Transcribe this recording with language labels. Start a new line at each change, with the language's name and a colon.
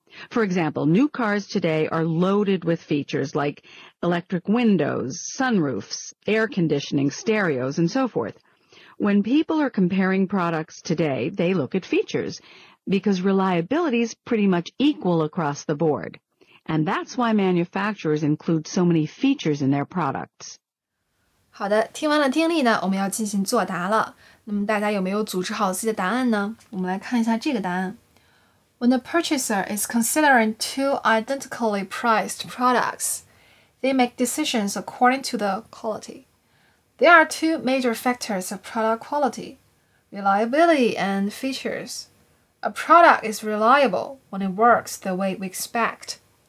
English: For example, new cars today are loaded with features like electric windows, sunroofs, air conditioning, stereos, and so forth. When people are comparing products today, they look at features because reliability is pretty much equal across the board. And that's why manufacturers include so many features in their products.
Chinese: 好的，听完了听力呢，我们要进行作答了。那么大家有没有组织好自己的答案呢？我们来看一下这个答案。
English: When a purchaser is considering two identically priced products, they make decisions according to the quality. There are two major factors of product quality, reliability and features. A product is reliable when it works the way we expect.